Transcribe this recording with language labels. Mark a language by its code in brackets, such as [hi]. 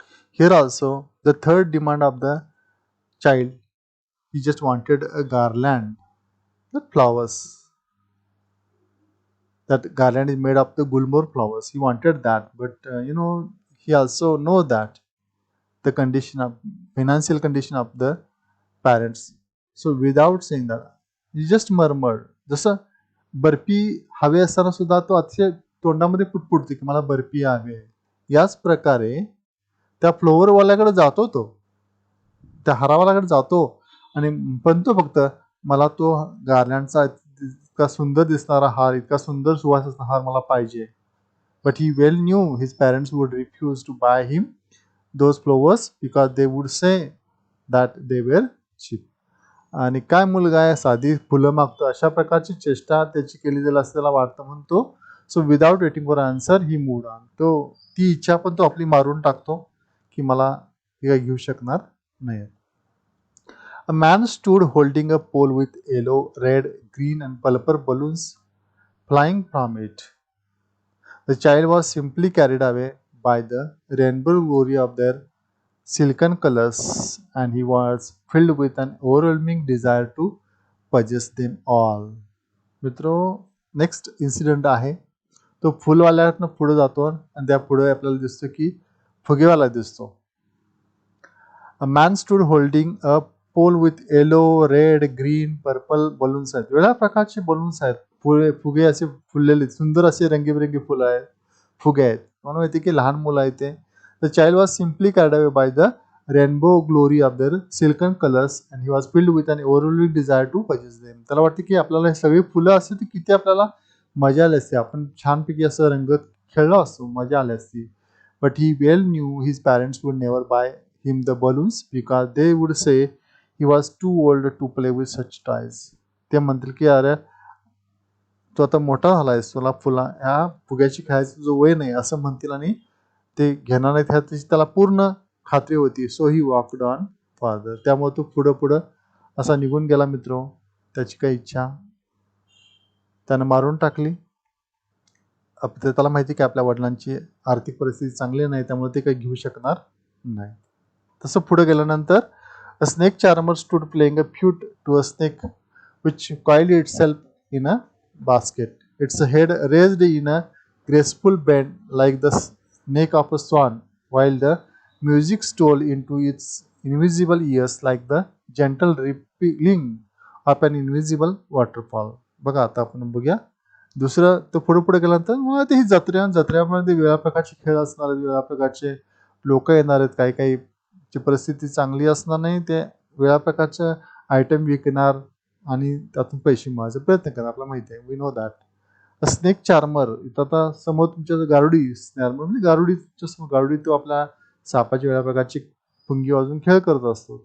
[en] Here also, the third demand of the child, he just wanted a garland, not flowers. That garland is made of the gulmohar flowers. He wanted that, but he also know that the condition of financial condition of the parents. So without saying that, he just murmured. [mr] जसं बर्फी हवे असताना सुद्धा तो अतिशय तोंडामध्ये पुटपुटतो की मला बर्फी हवी आहे. याच प्रकारे त्या फ्लोअरवाल्याकडे जातो, तो त्या हारावाल्याकडे जातो आणि पण तो फक्त मला तो गार्लँडचा इतका सुंदर दिसणारा हार, इतका सुंदर सुवास असणारा हार मला पाहिजे. [en] But he well knew his parents would refuse to buy him those flowers because they would say that they were cheap. [mr] आणि काय मुलगा आहे, साधी फुलं मागतो, अशा प्रकारची चेष्टा त्याची केली जाईल असं त्याला वाटतं म्हणून तो [en] So without waiting for answer he moved on. [mr] तो ती इच्छा पण तो आपली मारून टाकतो की मला हे काही घेऊ शकणार नाही. [en] A man stood holding a pole with yellow, red, green and purple balloons flying from it. The child was simply carried away by the rainbow glory of their silken colors, and he was filled with an overwhelming desire to possess them all. [mr] मित्रो, next incident आहे तो फुलवाल्यातनं पुढे जातो आणि त्या पुढे आपल्याला दिसतो की फुगेवाला दिसतो. [en] A man stood holding a pole with yellow, red, green, purple balloons [mr] आहेत. वेगळ्या प्रकारचे बलून्स आहेत. फुगे असे फुललेले सुंदर असे रंगीबेरंगी फुलं आहेत, फुगे आहेत. मला माहिती की लहान मुलं आहेत ते. [en] The child was simply carried away by the rainbow glory of their silken colors and he was filled with an overwhelming desire to possess them. [mr] त्याला वाटते की आपल्याला हे सगळी फुलं असते ती किती आपल्याला मजा आली असते, आपण छानपैकी असं रंगत खेळलो असतो, मजा आली असती. [en] But he well knew his parents would never buy him the balloons because they would say he was too old to play with such toys. [mr] ते म्हणतील की अरे तो आता मोठा झालायस, तुला ह्या फुग्याची खेळायची जो वय नाही असं म्हणतील आणि ते घेणार नाहीत ह्याची त्याला पूर्ण खात्री होती. [en] So he walked on farther. [mr] त्यामुळे तो पुढं पुढं असा निघून गेला मित्रो. त्याची काही इच्छा त्यानं मारून टाकली. त्याला माहिती की आपल्या वडिलांची आर्थिक परिस्थिती चांगली नाही, त्यामुळे ते काही घेऊ शकणार नाही. तसं पुढे गेल्यानंतर [en] a snake charmer stood playing a flute to a snake which coiled itself in a basket. Its head raised in a graceful bend like the neck of a swan, while the music stole into its invisible ears like the gentle rippling of an invisible waterfall. [mr] बघा आता आपण बघूया दुसरं. तो पुढे पुढे गेल्यानंतर मला ते ही जत्र्यामध्ये वेगळ्या प्रकारचे खेळ असणार आहेत, वेगळ्या प्रकारचे लोक येणार आहेत, काही काही ची परिस्थिती चांगली असणार नाही, ते वेगळ्या प्रकारचे आयटम विकणार आणि त्यातून पैसे मिळवायचा प्रयत्न करणार. आपल्याला माहिती आहे, [en] We know that. [mr] Snake charmer, इथं आता समोर तुमच्या गारुडी, चार्मर म्हणजे गारुडी तो आपल्या सापाची वेगळ्या प्रकारची पुंगी वाजून खेळ करत असतो.